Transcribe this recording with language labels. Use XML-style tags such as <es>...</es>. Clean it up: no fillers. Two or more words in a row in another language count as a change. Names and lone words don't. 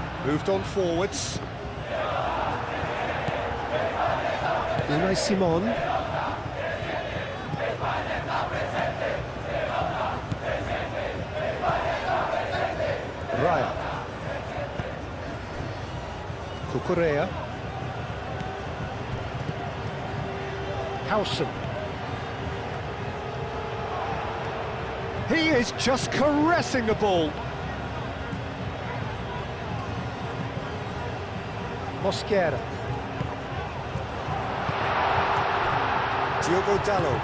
<en>Moved on forwards. Unai Simon. Raya. Cucurella. Howson. He is just caressing the ball. Mosquera. Diogo Dalot.</en>